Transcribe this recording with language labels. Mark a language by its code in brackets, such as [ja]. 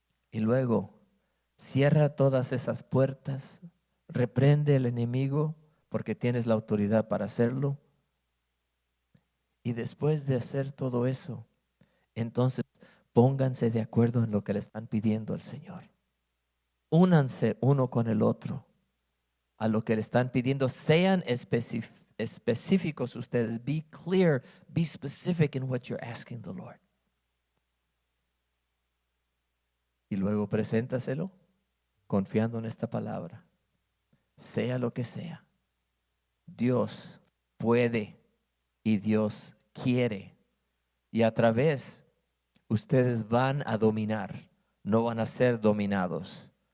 [es] Y luego cierra todas esas puertas, reprende al enemigo porque tienes la autoridad para hacerlo. Y después de hacer todo eso, entonces pónganse de acuerdo en lo que le están pidiendo al Señor. Únanse uno con el otro a lo que le están pidiendo. Sean específicos ustedes. [en] Be clear, be specific in what you're asking the Lord. [es] Y luego preséntaselo confiando en esta palabra. Sea lo que sea, Dios puede y Dios quiere. Y a través, ustedes van a dominar, no van a ser dominados.